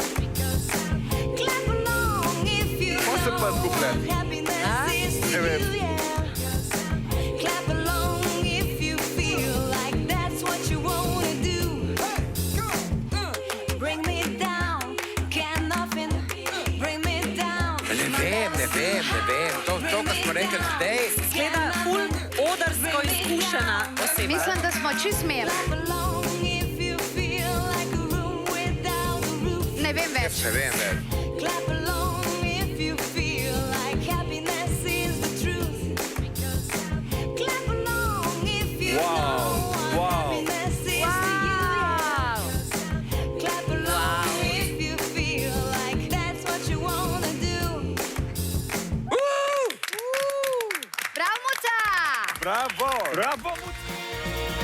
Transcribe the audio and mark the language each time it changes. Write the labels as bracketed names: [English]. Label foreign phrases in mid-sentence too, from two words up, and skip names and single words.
[English] Clap along if you What's the know first couplet? what happiness is to Hey, you, yeah. Clap along if you feel like that's what you wanna do. Bring me down, can nothing bring me down. [Slovenian] Ne vem. To, kar smo rekli zdaj. Gleda ful odrsko izkušena oseba. Mislim, da smo čist smeli. [English] Clap along if you feel like a room without a roof. [Slovenian] Ne vem več. Ne vem več. [English] Clap along if you feel like happiness is the truth. Clap along if you know what happiness is to you. Wow. Clap along if you feel like that's what you wanna do. [Slovenian] Bravo, Muca! Bravo! Bravo, Muci.